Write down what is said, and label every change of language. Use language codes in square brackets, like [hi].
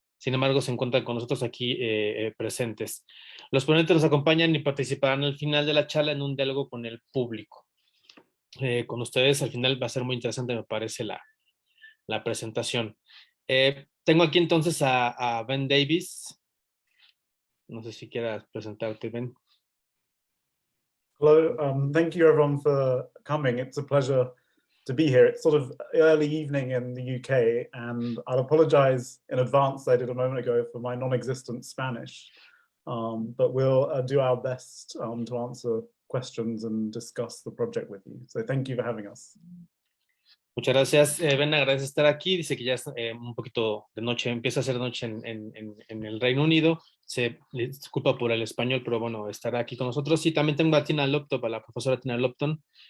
[es] Sin embargo, se encuentran con nosotros aquí presentes. Los ponentes nos acompañan y participarán al final de la charla en un diálogo con el público. Con ustedes al final va a ser muy interesante, me parece, la presentación. Tengo aquí entonces a Ben Davies. No sé si quieras presentarte, Ben. [en] Hello, thank you everyone for coming. It's a pleasure to be here. It's sort of early evening in the UK, and I'll apologize in advance, I did a moment ago, for my non-existent Spanish. But we'll do our best to answer questions and discuss the project with you. So thank you for having us. [es] Muchas gracias, Ben, agradece estar aquí. Dice que ya es un poquito de noche, empieza a ser noche en el Reino Unido. Se disculpa por el español, pero bueno, estará aquí con nosotros. Y también tengo a Tina Lupton, a la profesora Tina Lupton.